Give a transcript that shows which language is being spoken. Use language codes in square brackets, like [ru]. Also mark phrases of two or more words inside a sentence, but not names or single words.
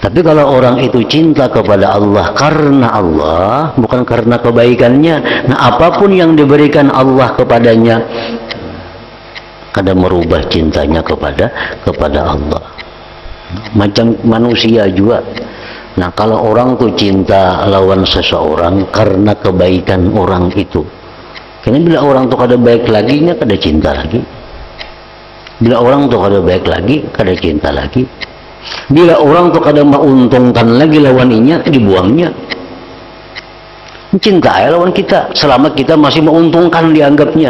[id] Tapi kalau orang itu cinta kepada Allah karena Allah, bukan karena kebaikannya, nah apapun yang diberikan Allah kepadanya, kadang merubah cintanya kepada Allah. [bjn] Macam manusia juga. Nah, kalau orang tuh cinta lawan seseorang karena kebaikan orang itu, karena bila orang tuh kada baik lagi, nya kada cinta lagi. Bila orang tuh kada baik lagi, kada cinta lagi. Bila orang tuh kada menguntungkan lagi lawan inya, dibuangnya. Cinta lawan kita selama kita masih menguntungkan dianggapnya.